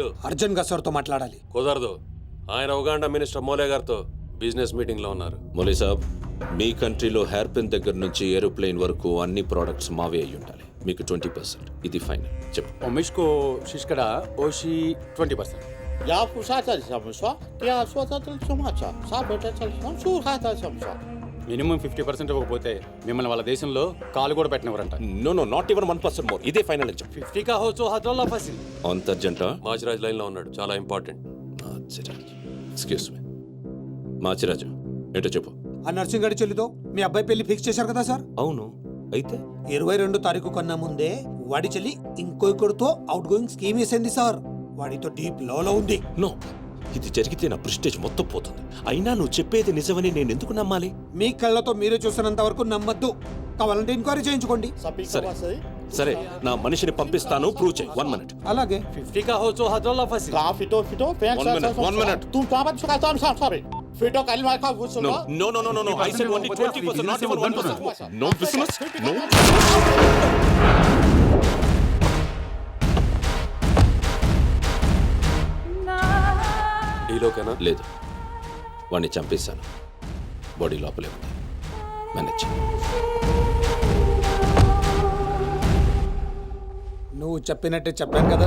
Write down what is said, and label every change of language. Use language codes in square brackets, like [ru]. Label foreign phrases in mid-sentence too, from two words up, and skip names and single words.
[te] అర్జున్ గా సార్తో మాట్లాడాలి. కుదరదు, ఆయన ఉగాండా మినిస్టర్ మోలే గారితో [en] business meeting [te] లో ఉన్నారు. మోలీ సాబ్, మీ కంట్రీలో [en] hair pin [te] దగ్గర నుంచి ఏరోప్లేన్ వరకు అన్ని ప్రోడక్ట్స్ మావే అయి ఉండాలి. మీకు 20%. ఇది ఫైనల్. చెప్పు. ఒమిష్కో శిష్కడ ఓషి 20%. Ya pusata samsa, ya swata samsa. Sabeta samsa, hata samsa. మినిమం 50% ఇవ్వకపోతే మిమ్మల్ని వాళ్ళ దేశంలో కాలు కూడా పెట్టినవరంట. [en] No no, not even 1% more. [te] ఇదే ఫైనల్ అని చెప్పు. 50 కా హోచో హద్రల్లా ఫసిల్. అంత అర్జెంటా? మాచిరాజ్ లైన్ లో ఉన్నాడు, చాలా ఇంపార్టెంట్. మాచిరాజ్, [en] excuse me. [te] మాచిరాజు, ఏంటో చెప్పు. ఆ నర్సింగ్ గారి చెల్లితో మీ అబ్బాయి పెళ్లి ఫిక్స్ చేశారు కదా సార్? అవును, అయితే 22 తారీఖు కన్నా ముందే వాడి చెల్లి ఇంకొకరితో [en] outgoing scheme [te] వేసింది సార్. వాడితో డీప్ లో ఉంది. నో, ఇది జరిగితే నా ప్రెస్టేజ్ మొత్తం పోతుంది. అయినా నువ్వు చెప్పేది నిజమని నేను ఎందుకు నమ్మాలి? మీ కళ్ళతో మీరే చూసినంత వరకు నమ్మద్దు. కావాలంటే ఎంక్వైరీ చేయించుకోండి. సరే సరే, నా మనిషిని పంపిస్తాను, ప్రూవ్ చేయి. 1 minute. అలాగే. 50 కా హోచో హద్రల్లా ఫసిల్. Ka fito, pensa. [en] 1 minute. Tu tama suka samsa, sorry. Fito kalma ka vusu. No, no, no, no, no, no. I said only 20%, not even 1%. No business, no. [te] డీలోకేనా? లేదు, వాడిని చంపేశాను. బాడీ లోపలే ఉంది. మేనేజ్. నువ్వు చెప్పినట్టే చెప్పాను కదా.